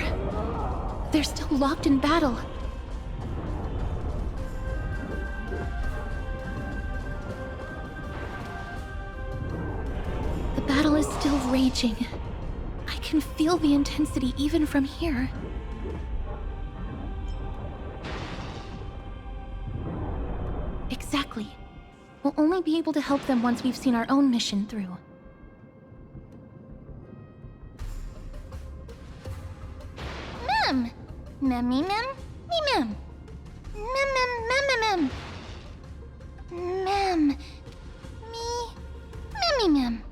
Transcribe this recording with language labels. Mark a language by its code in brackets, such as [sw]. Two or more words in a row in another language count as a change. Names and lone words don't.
[en] They're still locked in battle. The battle is still raging. I can feel the intensity even from here. Exactly. We'll only be able to help them once we've seen our own mission through. Mem! Mem-me mem? Me mem. Mem mem mem mem mem. Mem. Me. Mem-me mem.